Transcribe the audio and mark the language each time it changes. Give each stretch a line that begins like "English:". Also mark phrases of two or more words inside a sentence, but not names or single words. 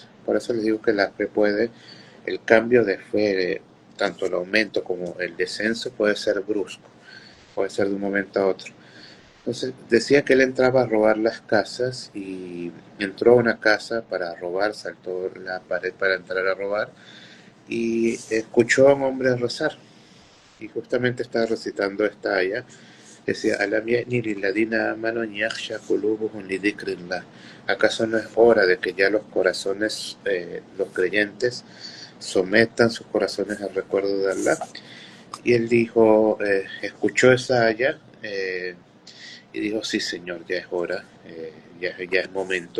Spanish: Por eso les digo que la fe puede, el cambio de fe, tanto el aumento como el descenso, puede ser brusco, puede ser de un momento a otro. Entonces decía que él entraba a robar las casas, y entró a una casa para robar, saltó la pared para entrar a robar y escuchó a un hombre rezar, y justamente estaba recitando esta aya. Decía:
Arabic: ألم يأن للذين آمنوا أن تخشع قلوبهم لذكر الله.
Spanish: ¿Acaso no es hora de que ya los corazones, los creyentes, sometan sus corazones al recuerdo de Allah? Y él dijo, escuchó esa aya, y dijo: sí, Señor, ya es hora, ya es momento.